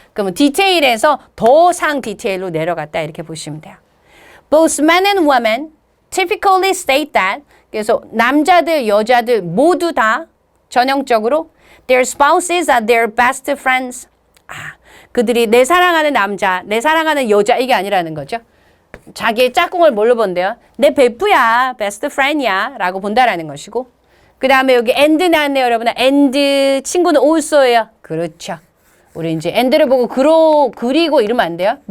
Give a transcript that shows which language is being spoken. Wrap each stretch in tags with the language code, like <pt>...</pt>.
<ko>그러면 디테일에서 더 상 디테일로 내려갔다 이렇게 보시면 돼요.</ko> <en>Both men and women typically state that,</en> <ko>그래서 남자들, 여자들 모두 다 전형적으로</ko> <en>their spouses are their best friends.</en> <ko>그들이 내 사랑하는 남자, 내 사랑하는 여자 이게 아니라는 거죠. 자기의 짝꿍을 뭘로 본대요? 내 베프야, 베스트 프렌드야 라고 본다라는 것이고 그 다음에 여기 and 나왔네요. 여러분. and 친구는 also예요. 그렇죠. 우리 이제 and를 보고 그리고 이러면 안 돼요.</ko>